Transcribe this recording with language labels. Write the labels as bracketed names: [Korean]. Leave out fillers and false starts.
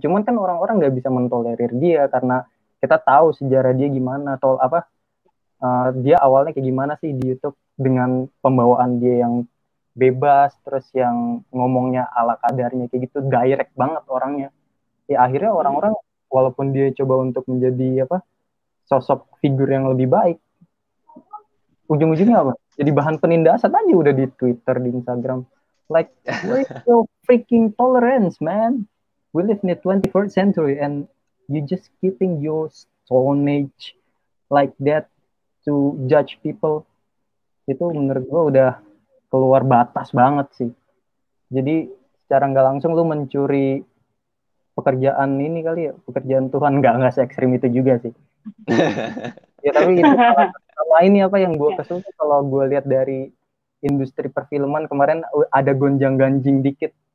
[Indonesian] Cuman kan orang-orang nggak bisa mentolerir dia karena kita tahu sejarah dia gimana, dia awalnya kayak gimana sih di YouTube, dengan pembawaan dia yang bebas, terus yang ngomongnya ala kadarnya kayak gitu, direct banget orangnya. Ya akhirnya orang-orang walaupun dia coba untuk menjadi apa, sosok figur yang lebih baik, ujung-ujungnya apa? Jadi bahan penindasan aja udah di Twitter, di Instagram. [English] Like, where's your freaking tolerance, man? We live in the 21st century and you just keeping your Stone Age like that to judge people. [Indonesian] Itu menurut gue udah keluar batas banget sih. Jadi secara nggak langsung lu mencuri pekerjaan ini kali ya, pekerjaan Tuhan. Nggak se-ekstrim itu juga sih. Ya tapi itu sama ini apa yang gue kesel kalau gue lihat dari industri perfilman kemarin ada gonjang-ganjing dikit.